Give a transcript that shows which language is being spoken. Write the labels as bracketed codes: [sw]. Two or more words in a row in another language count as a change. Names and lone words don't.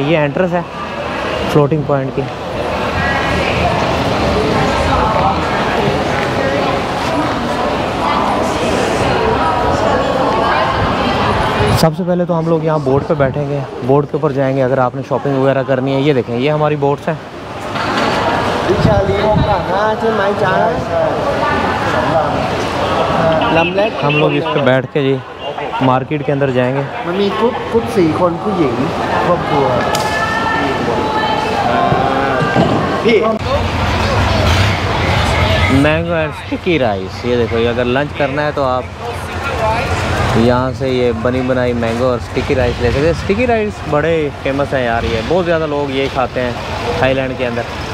[hi] ये एंट्रेंस है फ्लोटिंग पॉइंट की। सबसे पहले तो हम लोग यहाँ बोट पे बैठेंगे, बोट के ऊपर जाएंगे अगर आपने शॉपिंग वगैरह करनी है। ये देखें, ये हमारी बोट्स हैं। हम लोग इस पे बैठ के जी मार्केट के अंदर जाएंगे। मम्मी कुछ [th] 4 คน ผู้หญิง ครอบครัว [en] mango and sticky rice. [hi] ये देखो, ये अगर लंच करना है तो आप यहाँ से ये बनी बनाई मैंगो और [en] sticky rice [hi] ले सकते हैं। [en] sticky rice [hi] बड़े फेमस हैं यार, ये बहुत ज़्यादा लोग ये खाते हैं थाईलैंड के अंदर।